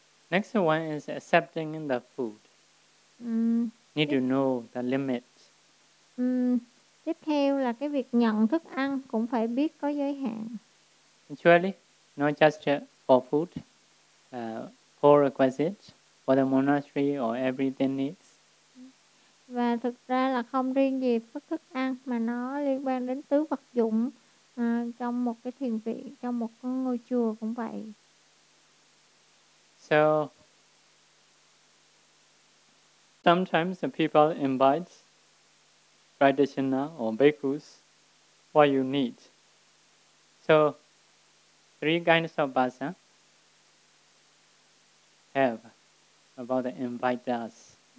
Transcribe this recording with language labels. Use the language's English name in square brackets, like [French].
[English] Next one is accepting the food. Need to know the limits. [Vietnamese] Tiếp theo là cái việc nhận thức ăn cũng phải biết có giới hạn. [English] Actually, not just for food, for requisites, for the monastery or everything needs. [Vietnamese] Và thực ra là không riêng gì với thức ăn mà nó liên quan đến tứ vật dụng trong một cái thiền viện, trong một cái ngôi chùa cũng vậy. [English] So, sometimes the people invite practitioner or bhikkhus, what you need. So, three kinds of bhasa have about the inviters.